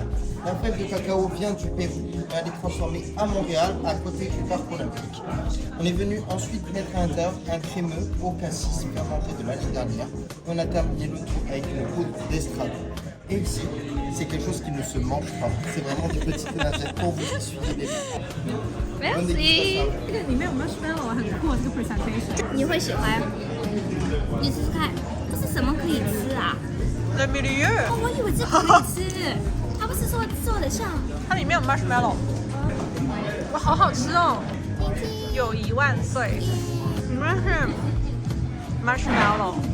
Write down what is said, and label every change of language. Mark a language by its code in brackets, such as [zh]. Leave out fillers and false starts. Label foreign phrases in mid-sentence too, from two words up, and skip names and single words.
[fr] La fève de cacao vient du Pérou et elle est transformée à Montréal, à côté du parc olympique. On est venu ensuite mettre à l'intérieur un crémeux au cassis fermenté de l'année dernière. On a terminé le tout avec une poudre d'estrade. Et ici, c'est quelque chose qui ne se mange pas. C'est vraiment des petites noisettes pour vous essuyer les mains. Merci。 [zh] 这个里面有 marshmallow 很酷，这个 presentation。你会喜欢？你试试看，这是什么可以吃啊？ [fr] Le milieu， [zh] 哦，我以为这可以吃，它不是说做的像？它里面有 marshmallow， 哇，好好吃哦！友谊万岁！里面是 marshmallow。